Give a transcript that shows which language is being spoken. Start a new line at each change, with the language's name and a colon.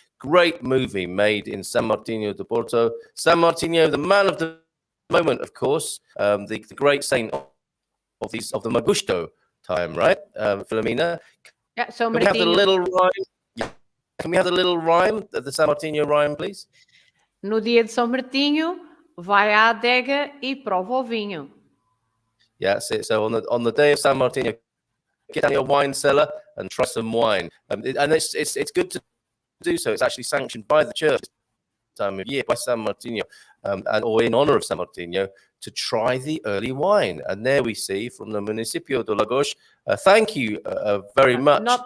English: Great movie made in San Martino de Porto. San Martino, the man of the moment, of course, the great saint of the Magusto time, right, Filomena? Yeah, so can we have the little rhyme? Yeah. Can we have the little rhyme, the San Martino rhyme, please?
Portuguese: No dia de São Martinho, vai à adega e prova o vinho.
English: Yeah, that's it. So on the day of San Martino, get down your wine cellar and try some wine. And it's good to do so. It's actually sanctioned by the church this time of year, by San Martino, or in honor of San Martino, to try the early wine. And there we see from the Municipio de Lagos. Thank you very much.